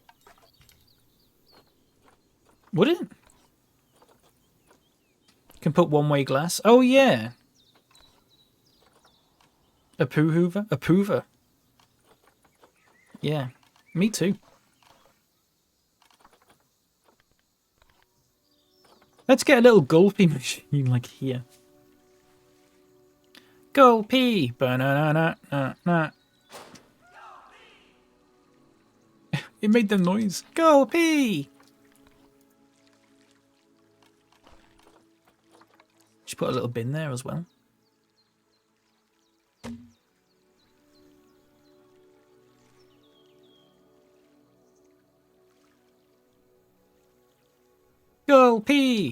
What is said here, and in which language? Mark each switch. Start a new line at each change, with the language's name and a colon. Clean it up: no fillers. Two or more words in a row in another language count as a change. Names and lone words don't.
English: Would it? Can put one-way glass. Oh yeah. A poo hoover? A poover. Yeah. Me too. Let's get a little gulpy machine like here. Gulpy. Ba-na-na-na-na-na. It made the noise. Gulpy. Should put a little bin there as well. Gulpy.